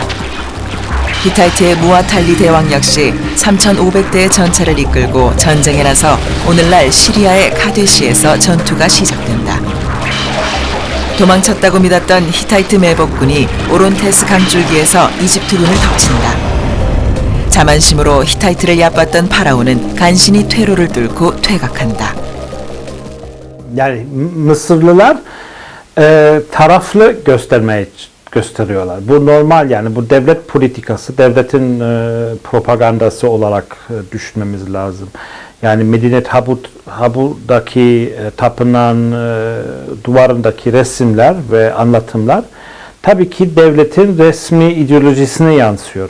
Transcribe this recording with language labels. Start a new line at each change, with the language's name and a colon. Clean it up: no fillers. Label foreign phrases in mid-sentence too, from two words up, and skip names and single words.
Korean: 히타이트의 무아탈리 대왕 역시 3,500대의 전차를 이끌고 전쟁에 나서 오늘날 시리아의 카데시에서 전투가 시작된다. 도망쳤다고 믿었던 히타이트 매복군이 오론테스 강줄기에서 이집트군을 덮친다. 자만심으로 히타이트를 얕봤던 파라오는 간신히 퇴로를 뚫고 퇴각한다.
Turkish: Yani Mısırlılar taraflı gösteriyorlar. Bu normal, yani bu devlet politikası, devletin propagandası olarak düşünmemiz lazım. Yani Medinet Habu'daki tapınağın duvarındaki resimler ve anlatımlar tabii ki devletin resmi ideolojisine yansıyor.